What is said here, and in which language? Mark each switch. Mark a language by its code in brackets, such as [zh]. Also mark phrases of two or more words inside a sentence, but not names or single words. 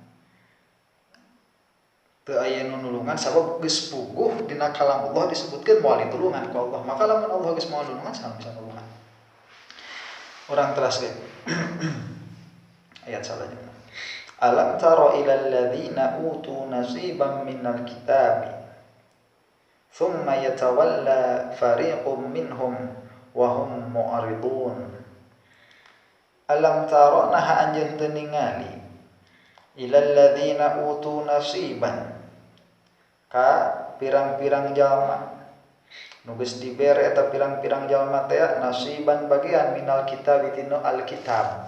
[su] Teu aya nu nulungan sabab geus puguh dina kalam Allah disebutkeun moal ditulungan ku Allah. Maka lamun Allah geus moal nulungan saha bisa nulungan. Urang teraskeun. Ayat salahnya. [ar] ألم تر إلى الذين أوتوا نصيبا من الكتاب ثم يتولى فريق منهم وهم معرضون. ألم تر [su] naha anjeun teu ningali [ar] إلى الذين أوتوا نصيبا [su] ka pirang-pirang jalma nu geus dibere eta pirang-pirang jalma teh nasiban bagian [ar] من الكتاب [su] tinu alkitab.